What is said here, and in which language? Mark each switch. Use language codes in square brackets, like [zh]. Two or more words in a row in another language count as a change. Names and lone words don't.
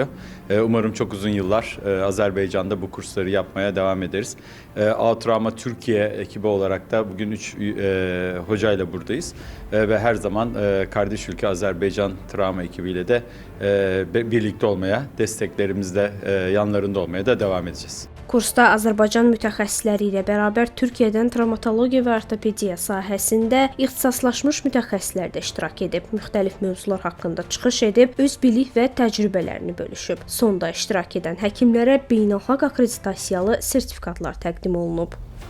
[tr] Umarım çok uzun yıllar Azerbaycan'da bu kursları yapmaya devam ederiz. AO Travma Türkiye ekibi olarak da bugün 3 hocayla buradayız. Ve her zaman kardeş ülke Azerbaycan Travma ekibiyle de birlikte olmaya, desteklerimizle yanlarında olmaya da devam edeceğiz. [az] Kursda Azərbaycan mütəxəssisləri ilə bərabər Türkiyədən travmatologiya və ortopediya sahəsində ixtisaslaşmış mütəxəssislər də iştirak edib, müxtəlif mövzular haqqında çıxış edib, öz bilik və təcrübələrini bölüşüb. Sonda iştirak edən həkimlərə beynəlxalq akkreditasiyalı sertifikatlar təqdim olunub.